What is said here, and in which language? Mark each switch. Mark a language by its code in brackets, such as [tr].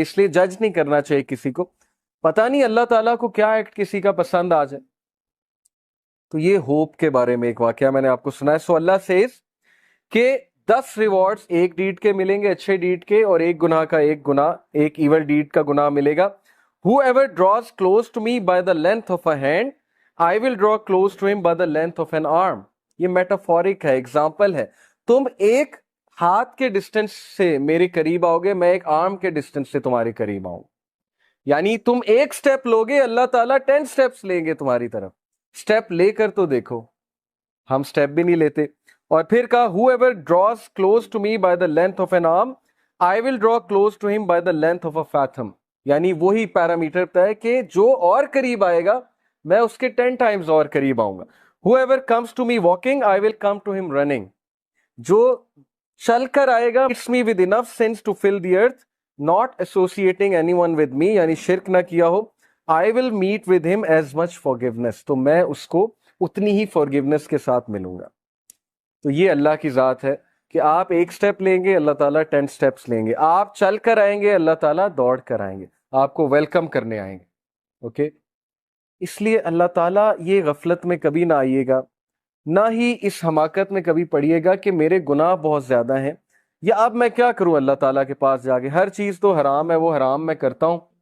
[ur] اس لیے جج نہیں کرنا چاہیے کسی کو، پتہ نہیں اللہ تعالیٰ کو کیا ایکٹ کسی کا پسند آ جائے. تو یہ ہوپ کے بارے میں ایک واقعہ میں نے آپ کو سنا ہے. [en] so Allah says [ur] کہ 10 ریوارڈز ایک ڈیڈ کے ملیں گے، اچھے ڈیڈ کے، اور ایک گناہ کا ایک گناہ، ایک ایول ڈیڈ کا گناہ ملے گا. [en] Whoever draws close to me by the length of a hand, I will draw close to him by the length of an arm. [ur] یہ میٹافورک ہے، ایگزامپل ہے. تم ایک ہاتھ کے ڈسٹنس سے میرے قریب آؤ گے، میں ایک آرم کے ڈسٹنس سے تمہارے قریب آؤں. یعنی تم ایک سٹیپ لوگے، اللہ تعالیٰ 10 سٹیپس لیں گے تمہاری طرف. سٹیپ لے کر تو دیکھو، ہم سٹیپ بھی نہیں لیتے. اور پھر کہا [en] whoever draws close to me by the length of an arm, I will draw close to him by the length of a fathom. [ur] یعنی وہی پیرامیٹر طے ہے کہ جو اور قریب آئے گا میں اس کے 10 ٹائمز اور قریب آؤں گا. [en] whoever comes to me walking, I will come to him running. [ur] جو چل کر آئے گا [en] it's me with enough sense to fill the earth, not associating anyone with me, [ur] یعنی شرک نہ کیا ہو. [en] I will meet with him as much forgiveness. [ur] تو میں اس کو اتنی ہی forgiveness کے ساتھ ملوں گا. تو یہ اللہ کی ذات ہے کہ آپ ایک سٹیپ لیں گے، اللہ تعالیٰ 10 سٹیپس لیں گے. آپ چل کر آئیں گے، اللہ تعالیٰ دوڑ کر آئیں گے، آپ کو ویلکم کرنے آئیں گے. اوکے، اس لیے اللہ تعالیٰ یہ غفلت میں کبھی نہ آئیے گا، نہ ہی اس حماقت میں کبھی پڑیے گا کہ میرے گناہ بہت زیادہ ہیں، یا اب میں کیا کروں اللہ تعالیٰ کے پاس جا کے، ہر چیز تو حرام ہے، وہ حرام میں کرتا ہوں.